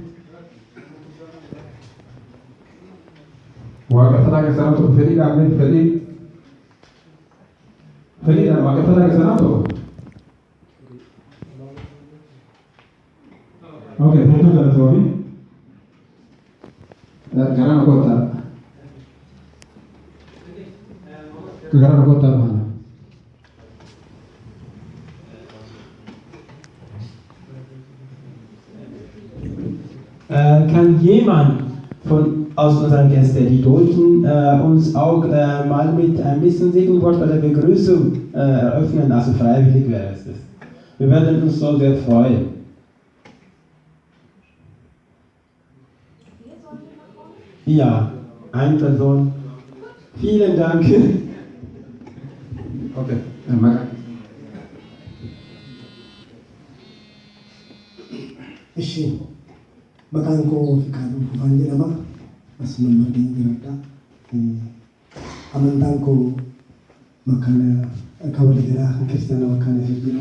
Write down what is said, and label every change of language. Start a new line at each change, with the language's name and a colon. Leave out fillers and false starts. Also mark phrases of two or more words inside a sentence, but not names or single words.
Oromo: Waaqeffataa keessaa tokko fedhii dhaabne fedhiidhaan waaqeffataa keessaa tokko. Okay, punto galatoomii. Garana kota. Garana kota mana?
German: Kann jemand aus unseren Gästen, die Deutschen, uns auch mal mit ein bisschen Segenwort oder Begrüßung eröffnen? Also freiwillig wäre es das. Wir werden uns so sehr freuen. Ja, eine Person. Vielen Dank. Okay.
Oromo: Ishi, maqaan koo Fiqaaduu Fufaan jedhama. Asuma margeen jiradha. Amantaan koo makaana akka waliigalaa kan kiristaanaa makaana isa jedhama.